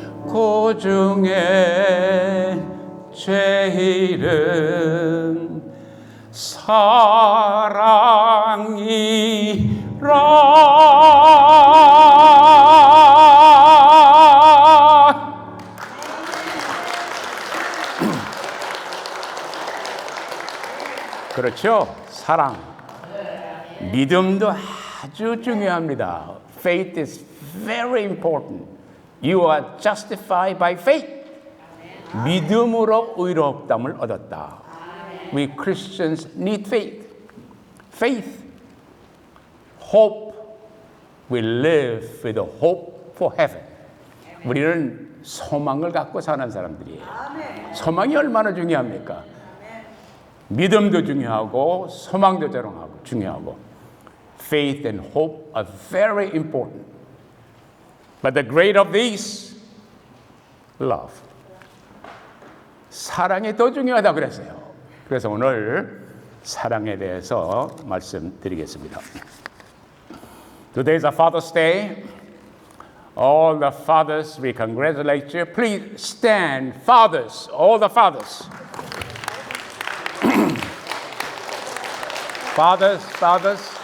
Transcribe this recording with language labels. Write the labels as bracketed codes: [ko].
[ko] 그 중에 제일은 사랑이라. 그렇죠? 사랑. 믿음도 아주 중요합니다. [en] Faith is very important. You are justified by faith. [ko] 믿음으로 의롭다함을 얻었다. [en] We Christians need faith. Faith. Hope. We live with a hope for heaven. [ko] 우리는 소망을 갖고 사는 사람들이에요. 소망이 얼마나 중요합니까? 믿음도 중요하고 소망도 중요하고 [en] faith and hope are very important. But the great of these, love. [ko] 사랑이 더 중요하다 그랬어요. 그래서 오늘 사랑에 대해서 말씀드리겠습니다. [en] Today is a Father's Day. All the fathers, we congratulate you. Please stand, fathers, all the fathers. Fathers.